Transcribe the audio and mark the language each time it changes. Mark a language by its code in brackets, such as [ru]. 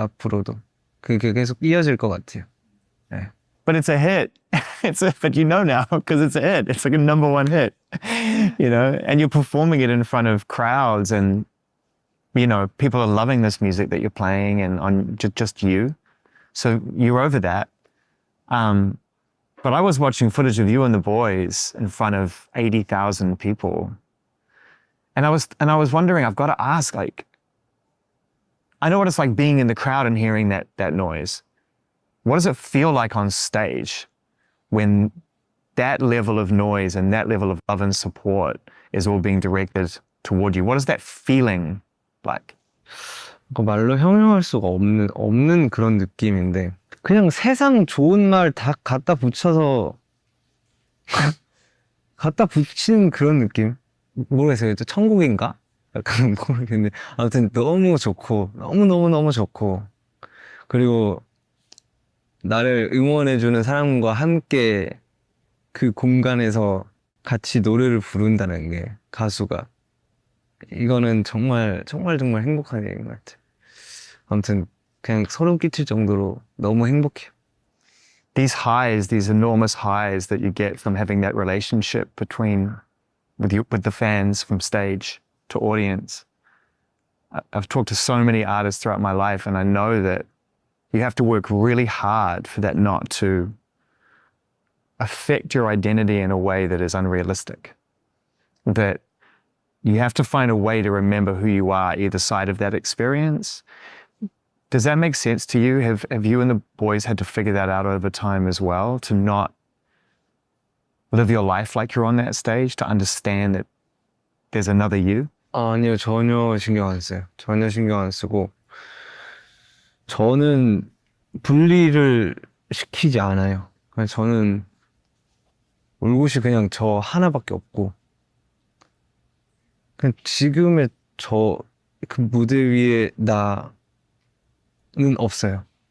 [ko] 앞으로도 그게 계속 이어질 것 같아요. 네. [en] But it's a hit. But you know now because it's a hit. It's like a #1 hit, you know. And you're performing it in front of crowds, and you know people are loving this music that you're playing, and on just you. So you're over that. But I was watching footage of you and the boys in front of 80,000 people, and I was wondering. I've got to ask, like, I know what it's like being in the crowd and hearing that noise. What does it feel like on stage when that level of noise and that level of love and support is all being directed toward you? What is that feeling like? [ko] 말로 형용할 수가 없는 그런 느낌인데 그냥 세상 좋은 말 다 갖다 붙여서 갖다 붙이는 그런 느낌? 모르겠어요. 천국인가? 약간 모르겠는데 아무튼 너무 좋고 너무 좋고 그리고 나를 응원해주는 사람과 함께 그 공간에서 같이 노래를 부른다는 게 가수가 이거는 정말 행복한 일인 것 같아요. 아무튼 그냥 소름 끼칠 정도로 너무 행복해요. [en] These highs, these enormous highs that you get from having that relationship with the fans from stage to audience. I've talked to so many artists throughout my life, and I know that you have to work really hard for that not to affect your identity in a way that is unrealistic. That you have to find a way to remember who you are either side of that experience. Does that make sense to you? Have you and the boys had to figure that out over time as well, to not live your life like you're on that stage, to understand that there's another you? [ko] 아니요, 전혀 신경 안 써요. 전혀 신경 안 쓰고 저는 분리를 시키지 않아요. 그냥 저는 올곧이 그냥 저 하나밖에 없고 그냥 지금의 저 그 무대 위에 나는 없어요.